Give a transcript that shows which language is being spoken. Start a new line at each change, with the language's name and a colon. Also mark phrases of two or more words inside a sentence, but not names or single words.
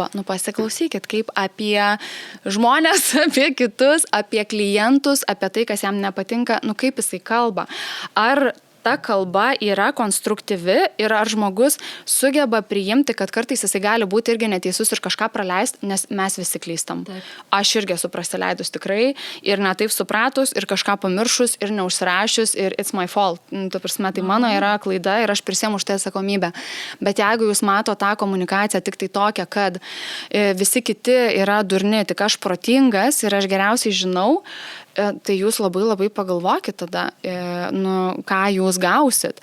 Lithuanian: Pasiklausykit, kaip apie žmonės, apie kitus, apie klientus, apie tai, kas jam nepatinka, kaip jisai kalba. Ar ta kalba yra konstruktyvi ir ar žmogus sugeba priimti, kad kartais jisai gali būti irgi neteisus ir kažką praleisti, nes mes visi klystam. Taip. Aš irgi esu prasileidus tikrai ir netaip supratus ir kažką pamiršus ir neužsirašius ir
English: it's my fault.
Lithuanian: Tu prasme, tai mano yra klaida ir aš prisiemu už tai atsakomybę. Bet jeigu jūs mato tą komunikaciją tik tai tokią, kad visi kiti yra durni, tik aš protingas ir aš geriausiai žinau, tai jūs labai labai pagalvokit tada, ką jūs gausit.